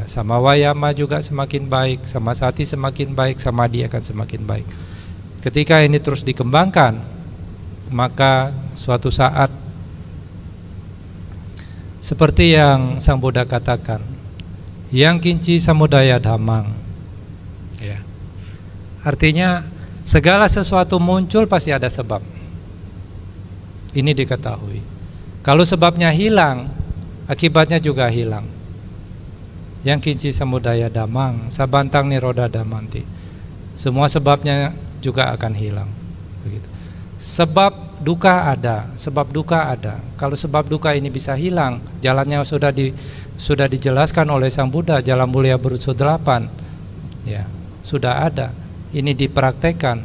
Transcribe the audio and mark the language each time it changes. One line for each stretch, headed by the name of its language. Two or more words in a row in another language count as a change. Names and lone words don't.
Pali: Sama wayama
Indonesian: juga semakin baik,
Pali: sama sati
Indonesian: semakin baik, sama dia akan semakin baik. Ketika ini terus dikembangkan, maka suatu saat seperti yang Sang Buddha katakan,
Pali: yang kinci samudaya dhammang
Indonesian: ya. Artinya segala sesuatu muncul pasti ada sebab. Ini diketahui. Kalau sebabnya hilang, akibatnya juga hilang.
Pali: Yang kinci samudaya dhammang sabantang niroda dhammanti.
Indonesian: Semua sebabnya juga akan hilang. Begitu. Sebab duka ada, sebab duka ada. Kalau sebab duka ini bisa hilang, jalannya sudah dijelaskan oleh Sang Buddha, jalan mulia berunsur 8. Ya, sudah ada. Ini dipraktekkan.